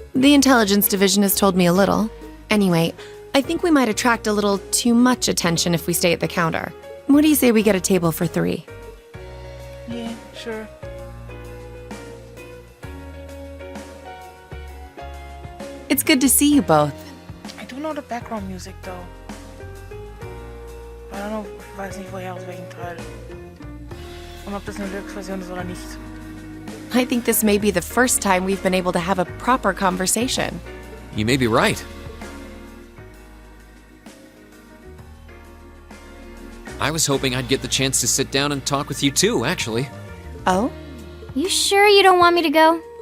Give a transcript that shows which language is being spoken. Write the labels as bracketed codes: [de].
[en] The intelligence division has told me a little. Anyway, I think we might attract a little too much attention if we stay at the counter. What do you say we get a table for 3? Yeah, sure. It's good to see you both. I do know the background music though. I don't know, [de] ich weiß nicht woher, aus welchem Teil. Und ob das eine Deluxe-Version ist oder nicht. [en] I think this may be the first time we've been able to have a proper conversation. You may be right. I was hoping I'd get the chance to sit down and talk with you too, actually. Oh? You sure you don't want me to go?